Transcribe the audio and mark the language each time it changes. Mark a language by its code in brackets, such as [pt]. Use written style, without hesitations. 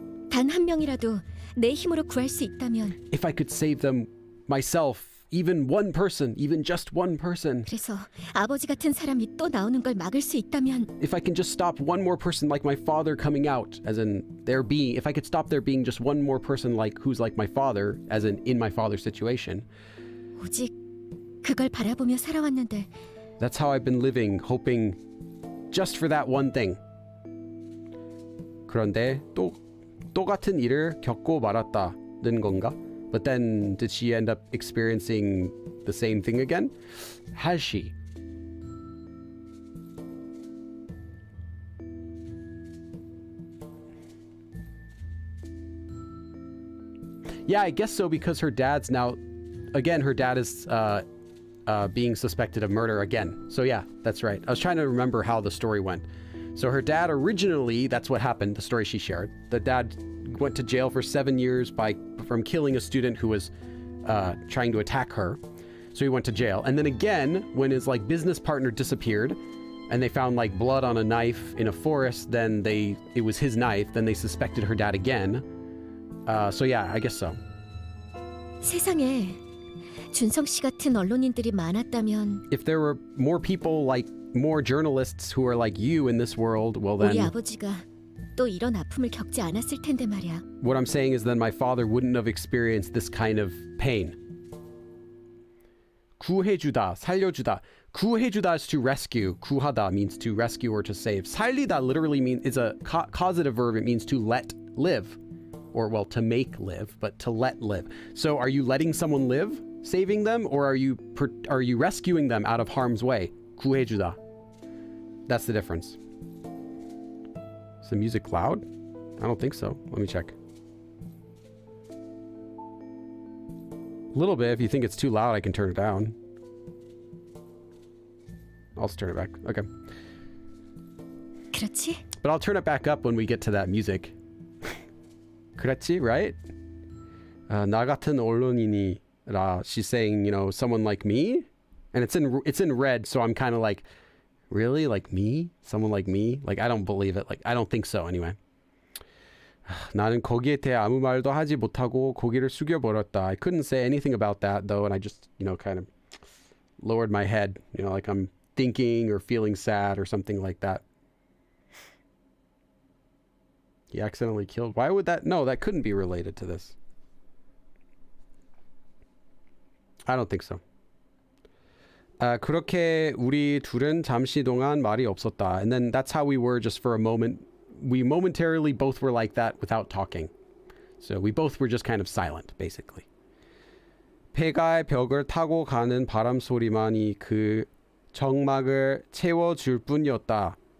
[ko] 단 한 명이라도 내 힘으로 구할 수 있다면. [en] If I could save them myself, even one person, even just one person. [ko] 그래서 아버지 같은 사람이 또 나오는 걸 막을 수 있다면. [en] If I can just stop one more person like my father coming out, as in there being, if I could stop there being just one more person like who's like my father, as in my father's situation. [ko] 오직 그걸 바라보며 살아왔는데. [en] That's how I've been living, hoping just for that one thing. [ko] 그런데 또 같은 일을 겪고 말았다는 건가? [en] But then did she end up experiencing the same thing again? Has she? Yeah, I guess so, because her dad's now, again, her dad is being suspected of murder again. So yeah, that's right. I was trying to remember how the story went. So her dad originally, that's what happened, the story she shared. The dad went to jail for 7 years from killing a student who was trying to attack her. So he went to jail. And then again, when his business partner disappeared and they found blood on a knife in a forest, then it was his knife. Then they suspected her dad again. So yeah, I guess so. [ko] 세상에 준성 씨 같은 언론인들이 많았다면 [en] If there were more people more journalists who are like you in this world, well then... [ko] 우리 아버지가 또 이런 아픔을 겪지 않았을 텐데 말이야. [en] What I'm saying is then my father wouldn't have experienced this kind of pain. [ko] 구해주다, 살려주다. [en] 구해주다 is to rescue. 구하다 means to rescue or to save. 살리다 literally is a causative verb. It means to let live. Or, well, to make live, but to let live. So are you letting someone live, saving them, or are you rescuing them out of harm's way? 구해주다. That's the difference. Is the music loud? I don't think so. Let me check. A little bit. If you think it's too loud, I can turn it down. I'll just turn it back. Okay. [ko] 그렇지? [en] But I'll turn it back up when we get to that music. [ko] 그렇지, [en] right? [ko] 나 같은 언론인이라. [en] She's saying, you know, someone like me, and it's in red, so I'm kind of like, really, like me? Someone like me? Like I don't believe it. Like I don't think so. Anyway. [ko] 나는 거기에 대해 아무 말도 하지 못하고 고개를 숙여버렸다. [en] I couldn't say anything about that though, and I just, you know, kind of lowered my head, you know, like I'm thinking or feeling sad or something like that. He accidentally killed. Why would that? No, that couldn't be related to this. I don't think so. [ko] 그렇게 우리 둘은 잠시 동안 말이 없었다. [en] And then that's how we were just for a moment. We momentarily both were like that without talking. So we both were just kind of silent, basically. [ko] 폐가의 벽을 타고 가는 바람 소리만이 그 정막을 채워줄 뿐이었다.